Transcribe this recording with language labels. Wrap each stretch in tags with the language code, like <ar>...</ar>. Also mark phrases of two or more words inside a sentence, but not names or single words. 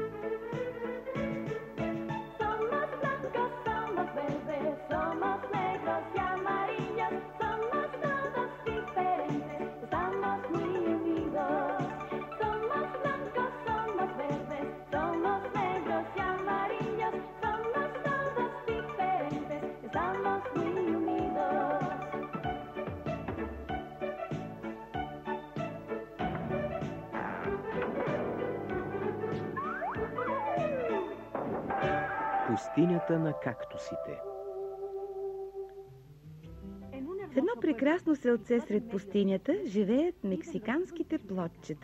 <es>Somos blancos, somos verdes, somos negros y amarillos. Somos todos diferentes, estamos muy unidos. Somos blancos, somos verdes, somos negros y amarillos. Somos todos diferentes, estamos muy unidos.</es> <bg>Пустинята на кактусите. В едно прекрасно селце сред пустинята живеят мексиканските плотчета.</bg>